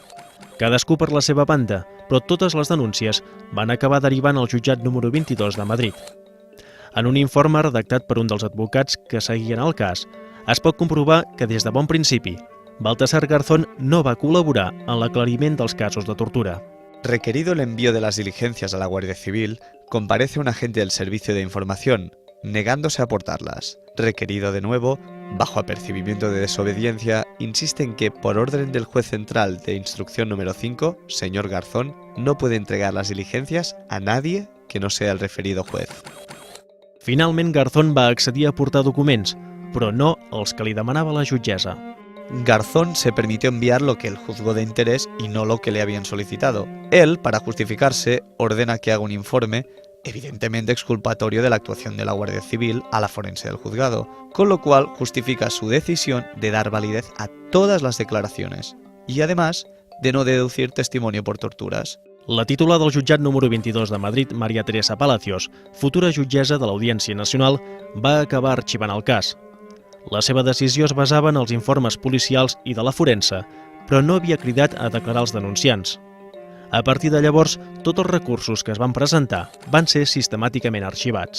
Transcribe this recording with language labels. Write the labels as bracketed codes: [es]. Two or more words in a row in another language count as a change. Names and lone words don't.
[ca] Cadascú per la seva banda, però totes les denúncies van acabar derivant al jutjat número 22 de Madrid. En un informe redactat per un dels advocats que seguien el cas, es pot comprovar que des de bon principi, Baltasar Garzón no va col·laborar en l'aclariment dels casos de tortura. [es] Requerido el envío de las diligencias a la Guardia Civil, comparece un agente del Servicio de Información, negándose a aportarlas. Requerido de nuevo, bajo apercibimiento de desobediencia, insiste en que, por orden del juez central de instrucción número 5, señor Garzón, no puede entregar las diligencias a nadie que no sea el referido juez. [ca] Finalment, Garzón va accedir a portar documents, però no els que li demanava la jutgessa. [es] Garzón se permitió enviar lo que él juzgó de interés y no lo que le habían solicitado. Él, para justificarse, ordena que haga un informe, evidentemente exculpatorio de la actuación de la Guardia Civil a la forense del juzgado, con lo cual justifica su decisión de dar validez a todas las declaraciones y, además, de no deducir testimonio por torturas. [ca] La titular del jutjat número 22 de Madrid, María Teresa Palacios, futura jutgessa de l'Audiència Nacional, va acabar arxivant el cas. La seva decisió es basava en els informes policials i de la forense, però no havia cridat a declarar els denunciants. A partir de llavors, tots els recursos que es van presentar van ser sistemàticament arxivats.